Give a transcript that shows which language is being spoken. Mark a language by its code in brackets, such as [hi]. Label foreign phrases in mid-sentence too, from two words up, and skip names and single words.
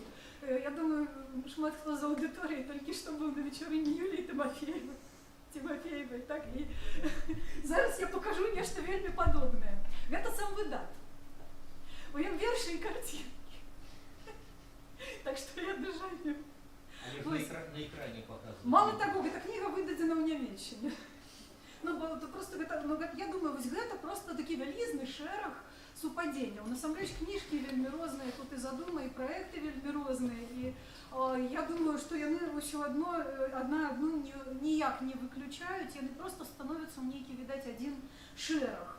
[be] Я думаю, шмат хто з аўдыторыі толькі што быў на вечарыне Юліі Тимофеевай, так? І зараз я пакажу нешта вельмі падобнае. Гэта сам выдат. У ім вершы і карцінкі. [ru] так что я держаю. [be] Але ж [ru] на экране показывают. Мало того, эта книга выдадена ў Нямецчине. [be] Ну, бо просто гэта, ну, я думаю, вось гэта просто такі вялізны шэраг супадзенняў. Насамрэч кніжкі вельмі розныя, тут і задумы, і праекты вельмі розныя. І я думаю, што яны ўсё адно адна адну ніяк не выключаюць, яны просто становяцца ў нейкі, відаць, адзін шэраг.